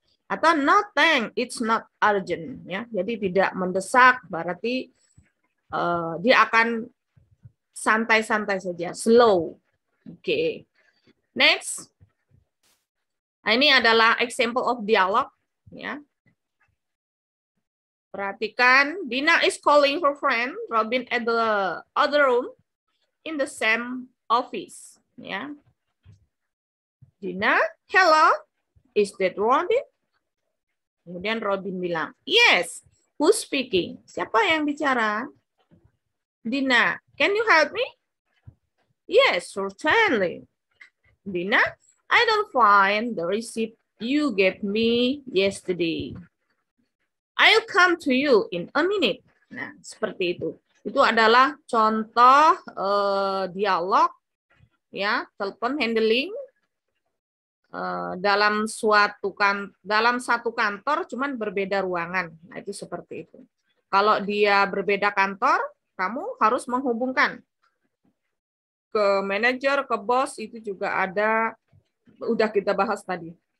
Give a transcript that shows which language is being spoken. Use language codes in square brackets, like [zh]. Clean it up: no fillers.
[id] Atau [en] no thanks, it's not urgent. [id] Ya, jadi tidak mendesak, berarti dia akan santai-santai saja, slow. Oke. Next. Nah, ini adalah [en] example of dialogue. [id] Ya. Perhatikan, [en] Dina is calling her friend Robin at the other room in the same office. Ya. Dina, hello, is that Robin? [id] Kemudian Robin bilang, [en] yes, who's speaking? [id] Siapa yang bicara? [en] Dina, can you help me? Yes, certainly. Dina, I don't find the receipt you gave me yesterday. I'll come to you in a minute. [id] Nah, seperti itu. Itu adalah contoh dialog, ya, telepon handling dalam satu kantor, cuman berbeda ruangan. Nah, itu seperti itu. Kalau dia berbeda kantor, kamu harus menghubungkan ke manajer, ke bos, itu juga ada, udah kita bahas tadi.